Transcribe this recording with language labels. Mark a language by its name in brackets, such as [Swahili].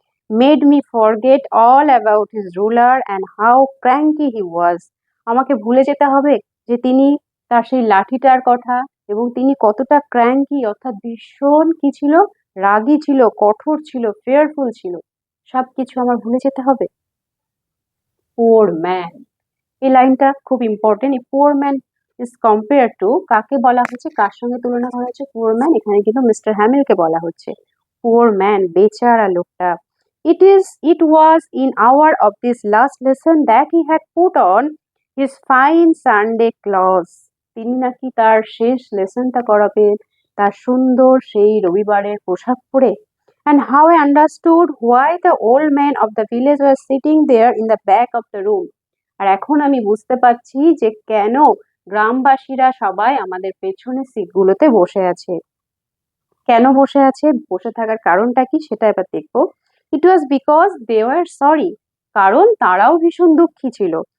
[English] made me forget all about his ruler and how cranky he was, [Bangla] আমাকে ভুলে যেতে হবে যে তিনি, তার সেই লাঠিটার কথা, এবং তিনি কতটা ক্র্যাঙ্কি অর্থাৎ ভীষণ কি ছিল, রাগী ছিল, কঠোর ছিল, ফেয়ারফুল ছিল, সবকিছু আমার ভুলে যেতে হবে। পোর ম্যান, এই লাইনটা খুব ইম্পর্টেন্ট। [English] এই poor man is compare to, [Bangla] কাকে বলা হচ্ছে, কার সঙ্গে তুলনা করা হচ্ছে? পোর ম্যান, এখানে কিন্তু মিস্টার হ্যামেলকে বলা হচ্ছে। পোর ম্যান, বেচারা লোকটা। [English] It was in hour of this last lesson that he had put on his fine Sunday clothes. [Bangla] তিনি নাকি তার শেষ লেসনটা করাবেন তার সুন্দর সেই রবিবারের পোশাক পরে। [English] And how I understood why the old man of the village was sitting there in the back of the room. [Bangla] আর এখন আমি বুঝতে পারছি যে কেন গ্রামবাসীরা সবাই আমাদের পেছনের সিটগুলোতে বসে আছে। কেন বসে আছে, বসে থাকার কারণটা কি, সেটা এবার দেখবো। [English] it was because they were sorry, [Bangla] কারণ তারাও ভীষণ দুঃখী ছিল।